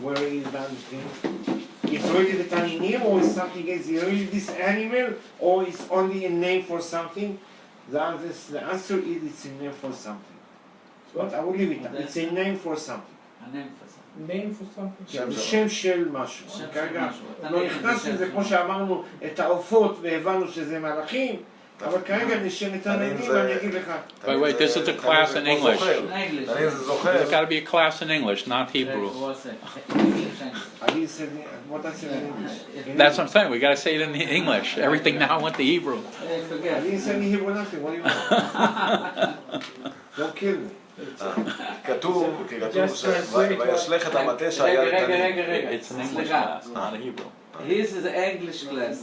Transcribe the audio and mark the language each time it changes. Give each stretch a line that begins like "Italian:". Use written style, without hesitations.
English: Where is the understanding? It's really the taninim, or is something else? Is it really this animal, or it's only a name for something? The answer is it's a name for something. But I will leave it. It's a name for something. A name for something. Name for something.
Hebrew: זה שם של משהו. שם של כרגע משהו. לא נכנסנו לזה כמו שאמרנו את העופות והבנו שזה מלאכים, אבל כרגע נשאל את העניינים ואני אגיד לך.
English: Wait, this is a class in English. English. There's got to be a class in English, not Hebrew. I didn't say what I said in English. That's what I'm saying. We got to say it in English. Everything now went to Hebrew. I didn't say in Hebrew nothing. What do you want? Don't kill me.
Hebrew: כתוב וישלך את המטה שהיה לתנינים.
English: It's an English class, not a Hebrew. This is an English class.